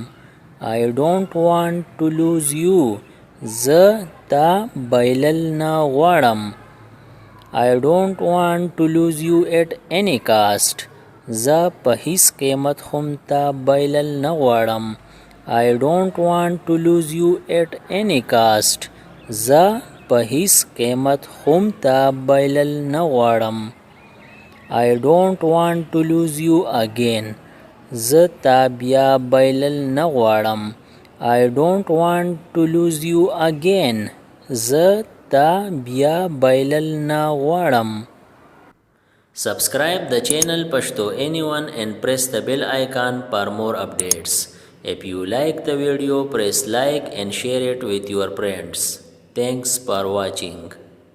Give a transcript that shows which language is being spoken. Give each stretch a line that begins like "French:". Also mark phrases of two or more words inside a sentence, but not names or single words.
English: I don't want to lose you.
Pashto: زه تا بایلل نه غواړم.
English: I don't want to lose you at any cost.
Pashto: زه په هیڅ قیمت هم تا بایلل نه غواړم.
English: I don't want to lose you at any cost.
Pashto: زه په هیڅ قیمت هم تا بایلل نه غواړم.
English: I don't want to lose you again.
Pashto: زه تا بیا بایلل نه غواړم.
English: I don't want to lose you again.
Pashto: زه تا بیا بایلل نه غواړم.
English: Subscribe the channel Pashto Anyone and press the bell icon for more updates. If you like the video, press like and share it with your friends. Thanks for watching.